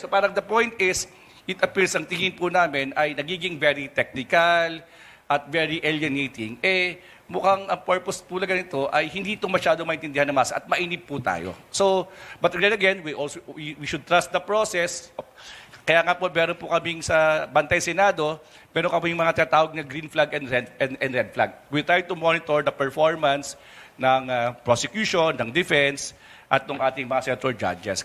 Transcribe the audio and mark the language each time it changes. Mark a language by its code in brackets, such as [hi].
[en] So, parang the point is, it appears [tl] ang tingin po namin ay nagiging [en] very technical at very alienating. [tl] Mukhang ang purpose po na ganito ay hindi ito masyado maintindihan ng masa at mainip po tayo. [en] So, but then again, we should trust the process. [tl] Kaya nga po, meron po kaming sa Bantay Senado, meron kaming mga tatawag na [en] green flag and red flag. We try to monitor the performance ng prosecution, ng defense, [tl] at ng ating mga [en] senator judges.